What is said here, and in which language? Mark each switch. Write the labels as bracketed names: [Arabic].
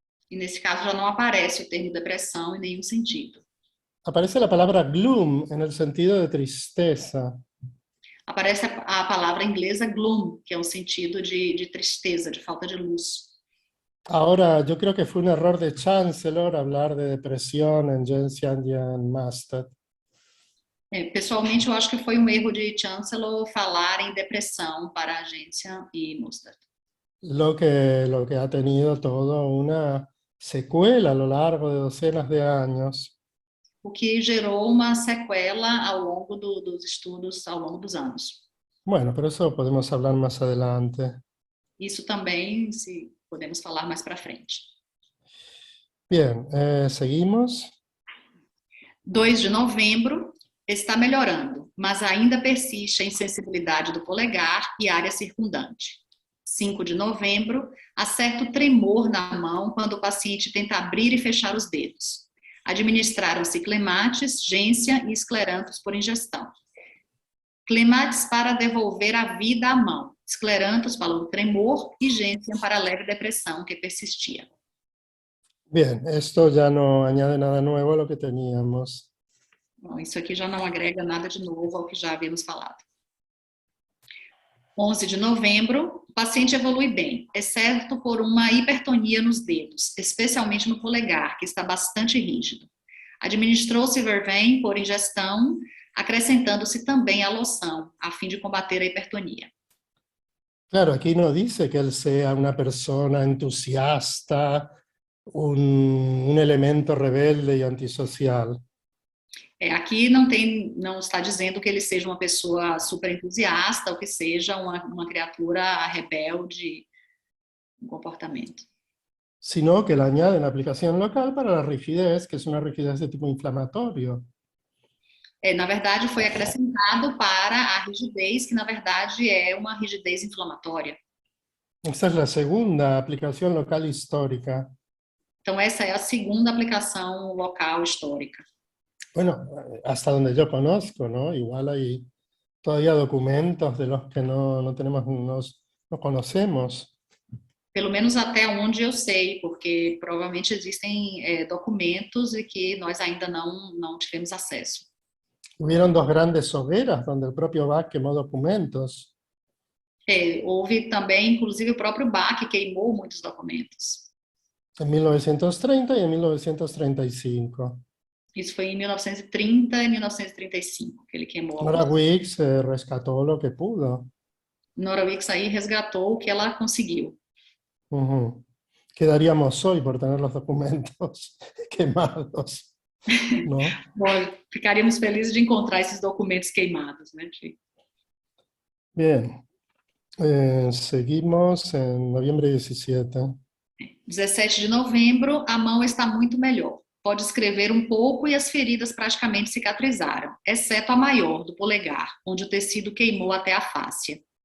[Portuguese] e nesse caso já não aparece o termo depressão em nenhum sentido. [Spanish] Aparece la palabra gloom en el sentido de tristeza. [Portuguese] Aparece a palavra inglesa gloom, que é um sentido de tristeza, de falta de luz. [Spanish] Ahora, yo creo que fue un error de Chancellor hablar de depresión en Gentian Mustard. [Portuguese] Pessoalmente, eu acho que foi um erro de Chancellor falar em depressão para a agência e Mustard. [Spanish] Lo que ha tenido toda una secuela a lo largo de docenas de años. [Portuguese] O que gerou uma sequela ao longo dos estudos, ao longo dos anos. [Spanish] Bueno, pero eso podemos hablar más adelante. [Portuguese] Isso também, se podemos falar mais para frente. [Spanish] Bien, seguimos. [Portuguese] 2 de novembro, está melhorando, mas ainda persiste a insensibilidade do polegar e área circundante. 5 de novembro, há certo tremor na mão quando o paciente tenta abrir e fechar os dedos. Administraram-se clematis, gência e esclerantos por ingestão. Clematis para devolver a vida à mão, esclerantos para o tremor e gência para a leve depressão que persistia. [Spanish] Bien, esto ya no añade nada nuevo a lo que teníamos. [Portuguese] Bom, isso aqui já não agrega nada de novo ao que já havíamos falado. 11 de novembro, o paciente evolui bem, exceto por uma hipertonia nos dedos, especialmente no polegar, que está bastante rígido. Administrou-se Vervain por ingestão, acrescentando-se também a loção, a fim de combater a hipertonia. [Spanish] Claro, aquí no dice que él sea una persona entusiasta, un elemento rebelde y antisocial. [Portuguese] Aqui não está dizendo que ele seja uma pessoa super entusiasta ou que seja uma criatura rebelde no comportamento. [Spanish] Sino que le añaden aplicación local para la rigidez, que es una rigidez de tipo inflamatorio. [Portuguese] Na verdade, foi acrescentado para a rigidez, que na verdade é uma rigidez inflamatória. [Spanish] Esta es la segunda aplicación local histórica. [Portuguese] Então, essa é a segunda aplicação local histórica. [Spanish] Bueno, hasta donde yo conozco, ¿no? Igual hay todavía documentos de los que no conocemos. [Portuguese] Pelo menos até onde eu sei, porque provavelmente existem documentos e que nós ainda não tivemos acesso. [Spanish] Hubieron dos grandes hogueras donde el propio Bach quemó documentos. [Portuguese] Houve também, inclusive, o próprio Bach que queimou muitos documentos. [Spanish] En 1930 y en 1935. [Portuguese] Isso foi em 1930 e 1935 que ele queimou. [Spanish] Nora Wicks rescató lo que pudo. [Portuguese] Nora Wicks aí resgatou o que ela conseguiu. [Spanish] ¿Qué daríamos hoy por tener los documentos quemados? ¿No? [Portuguese] Bom, ficaríamos felizes de encontrar esses documentos queimados, né? [Spanish] Bien. Seguimos en noviembre 17. [Portuguese] 17 de novembro, a mão está muito melhor. Pode escrever um pouco e as feridas praticamente cicatrizaram, exceto a maior, do polegar, onde o tecido queimou até a fáscia.